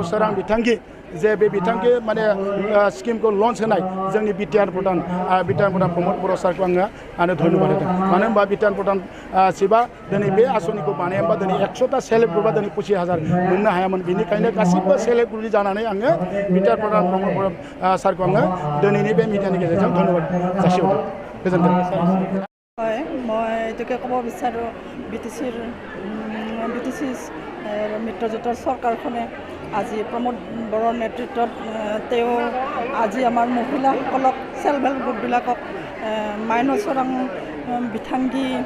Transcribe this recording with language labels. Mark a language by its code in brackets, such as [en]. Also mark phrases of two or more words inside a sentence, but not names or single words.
[brx] सोरां बिथांखि जे बे बिथांखि माने स्किमखौ लन्च होनाय जोंनि बिटिआर प्रधान प्रमद बर' सारखौ आङो धन्यबाद होदों मानो होनबा बिटिआर प्रधान शिबा दिनै बे आसनिखौ बानायबा दिनै 100टा [en] self group [brx] दिनै 25,000 मोननो हायामोन बेनिखायनो गासिबो [en] self group [brx] जानानै आङो बिटिआर प्रधान प्रमद बर' सारखौ आङो दिनैनि बे मिडियानि गेजेरजों धन्यबाद जासिहरदों गोजोन्थों [as] হয় মই এইটোকে ক'ব বিচাৰোঁ বি টি চিৰ মিত্ৰজোঁটৰ চৰকাৰখনে আজি প্ৰমোদ বড়োৰ নেতৃত্বত তেওঁ আজি আমাৰ মহিলাসকলক [en] self help group [as] মাইনাও সোৰাং বিথাংগী